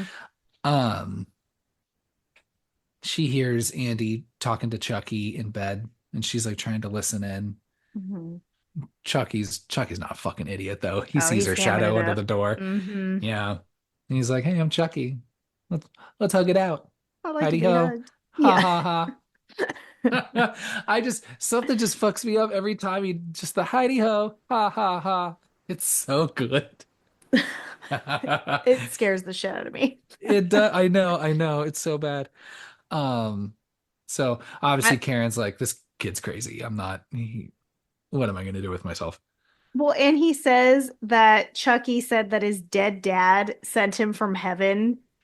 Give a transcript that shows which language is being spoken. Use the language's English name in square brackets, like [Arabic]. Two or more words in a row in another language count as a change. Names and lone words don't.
[English] Um, she hears Andy talking to Chucky in bed, and she's like trying to listen in. Hmm. Chucky's not a fucking idiot though. He Oh, sees he's her hamming it shadow under the up. door. Hmm. Yeah. And he's like, "Hey, I'm Chucky. Let's let's hug it out. I like to Hidey be ho. hugged. Ha Yeah. ha ha." I just something just fucks me up every time he just the Hidey ho. Ha ha ha. It's so good. It scares the shit out of me. It does. I know. It's so bad. Um, so obviously I, Karen's like, this kid's crazy. What am I gonna do with myself? well, and he says that Chucky said that his dead dad sent him from heaven.